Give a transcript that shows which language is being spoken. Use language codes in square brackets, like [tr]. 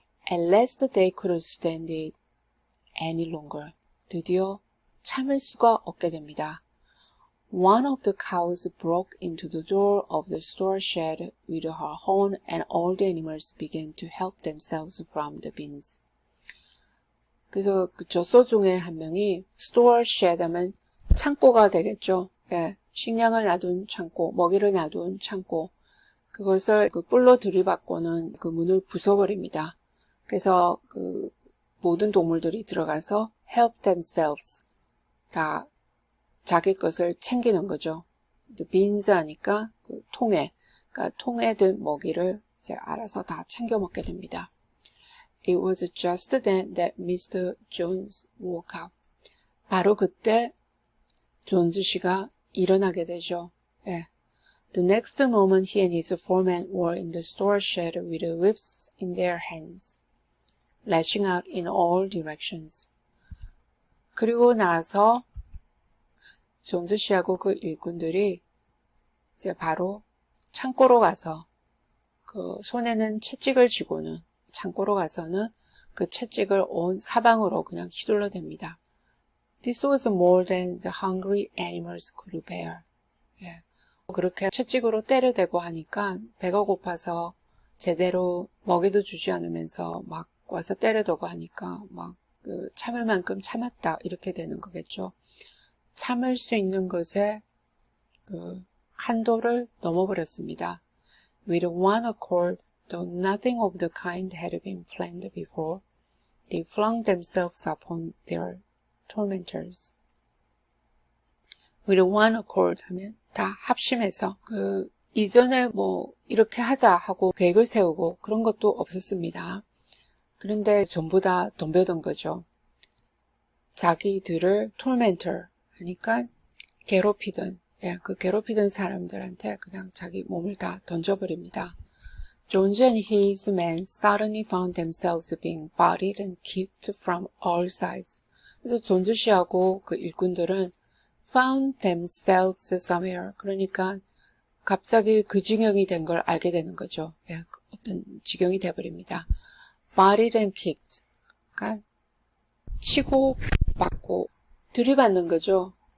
[en] At last they couldn't stand it any longer. [ko] 드디어 참을 수가 없게 됩니다. [en] One of the cows broke into the door of the store shed with her horn and all the animals began to help themselves from the bins. [ko] 그래서 그 젖소 중에 한 명이 store shed 하면 창고가 되겠죠. 예, 식량을 놔둔 창고, 먹이를 놔둔 창고. 그것을 그 뿔로 들이받고는 그 문을 부숴버립니다. 그래서 그 모든 동물들이 들어가서 [en] help themselves. [ko] 다 자기 것을 챙기는 거죠. beans 하니까 그 통에, 그러니까 통에 든 먹이를 이제 알아서 다 챙겨 먹게 됩니다. [en] It was just then that Mr. Jones woke up. [ko] 바로 그때 존스 씨가 일어나게 되죠. 예. [en] The next moment he and his foreman were in the store shed with whips in their hands, lashing out in all directions. [ko] 그리고 나서 존스 씨하고 그 일꾼들이 이제 바로 창고로 가서 그 손에는 채찍을 쥐고는 창고로 가서는 그 채찍을 온 사방으로 그냥 휘둘러댑니다. [en] This was more than the hungry animals could bear. [ko] 예. 그렇게 채찍으로 때려대고 하니까 배가 고파서 제대로 먹이도 주지 않으면서 막 와서 때려대고 하니까 막 그 참을 만큼 참았다 이렇게 되는 거겠죠. 참을 수 있는 것에 그 한도를 넘어버렸습니다. [en] With one accord, though nothing of the kind had been planned before, they flung themselves upon their tormentors. With one accord [ko] 하면 다 합심해서 그 이전에 뭐 이렇게 하자 하고 계획을 세우고 그런 것도 없었습니다. 그런데 전부 다 덤벼든 거죠. 자기들을 tormentor 하니까 괴롭히던 그 괴롭히던 사람들한테 그냥 자기 몸을 다 던져버립니다. [en] Jones and his men suddenly found themselves being butted and kicked from all sides. [ko] 그래서 존스 씨하고 그 일꾼들은 [en] found themselves somewhere. [ko] 그러니까 갑자기 그 지경이 된 걸 알게 되는 거죠. 어떤 지경이 돼버립니다. [en] butted and kicked. [ko] 그러니까 치고 맞고 들이받는 거죠.